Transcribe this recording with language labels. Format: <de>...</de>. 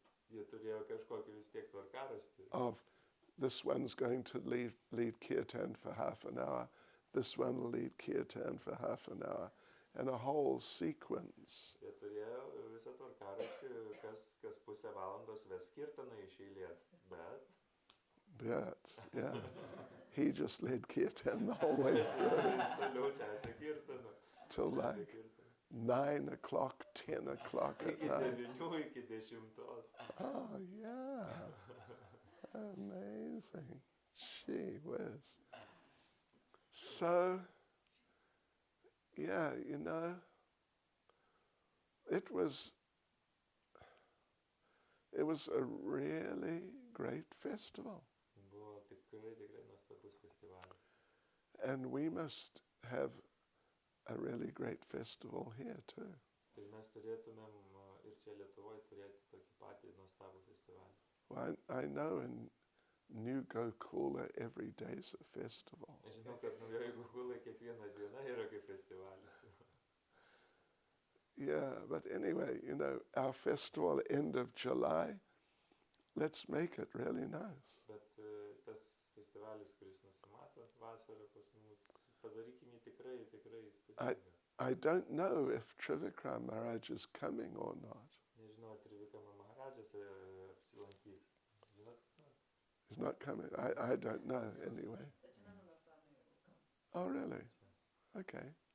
<lt>jie turėjo kažkokį vis tiek tvarkaraštį.</lt> <en>of this one's going to lead kirtan for half an hour, this one will lead kirtan for half an hour, and a whole sequence.</en> <lt>Jie turėjo visą tvarkaraštį, kas pusę valandos ves kirtaną iš eilės.</lt> <en>But, yeah, he just led kirtan the whole way through</en> <lt>Jis toliau tęsė kirtaną.</lt> <en>till like 9 o'clock, 10 o'clock at</en> <lt>Iki</lt> <en>night.</en> <lt>9 iki 10.</lt> <en>Oh, yeah. Amazing. Gee whiz. So, yeah, it was a really great festival.</en> <lt>Buvo tikrai nuostabus festivalis.</lt> <en>And we must have a really great festival here too.</en> <lt>Ir mes turėtumėm ir čia Lietuvoje turėti tokį patį nuostabų festivalį.</lt> <en>Well, I know in New Gokula every day is a festival.</en> <lt>Aš žinau, kad naujoje Gokulai kiekviena diena yra kaip festivalis.</lt> <en>Yeah, but anyway, you know, our festival end of July, let's make it really nice.</en> <lt>Bet tas festivalis, kuris nusimato vasarą pas mus, padarykim jį tikrai įspūdingą.</lt> <en>I don't know if Trivikram Maharaj is coming or not.</en> <lt>Nežinau, ar Trivikrama Maharadžas apsilankys. Žinot?</lt> <en>He's not coming. I don't know anyway. Oh, really? Okay.</en>